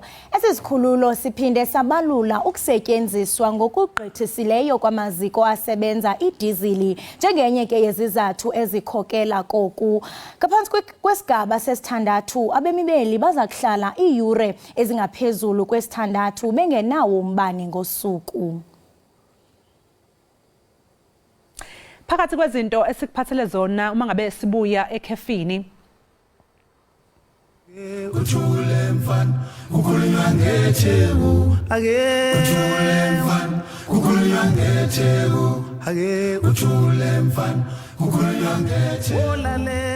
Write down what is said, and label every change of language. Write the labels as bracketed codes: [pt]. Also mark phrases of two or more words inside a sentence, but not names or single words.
[xh] Esizikhululo siphinde sabalula ukusetyenziswa ngokugqithisileyo kwamaziko asebenza idizili njengenye ke yezizathu ezikhokela koku. [zu] Ngaphansi kwesigaba sesithandathu abemibeli baza kuhlala iiyure ezingaphezulu kwesithandathu bengenawo umbane ngosuku. Phakathi kwezinto esikuphathele zona uma ngabe sibuya ekhefini. Ujule mfana kukhulunywa ngetheku ake ujule mfana kukhulunywa ngetheku ake ujule mfana kukhulunywa ngetheku.